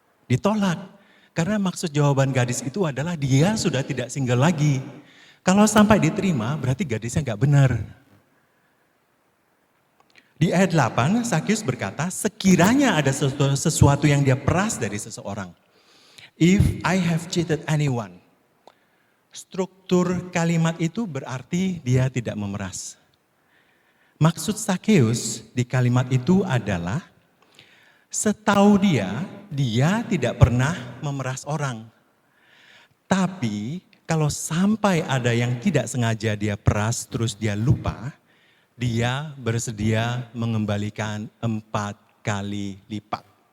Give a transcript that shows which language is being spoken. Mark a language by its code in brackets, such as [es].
[id] Ditolak, karena maksud jawaban gadis itu adalah dia sudah tidak single lagi. Kalau sampai diterima berarti gadisnya gak benar. Di ayat 8, Sakeus berkata, sekiranya ada sesuatu yang dia peras dari seseorang. [en] If I have cheated anyone. [id] Struktur kalimat itu berarti dia tidak memeras. Maksud Sakeus di kalimat itu adalah, setahu dia tidak pernah memeras orang. Tapi kalau sampai ada yang tidak sengaja dia peras terus dia lupa, dia bersedia mengembalikan 4 kali lipat.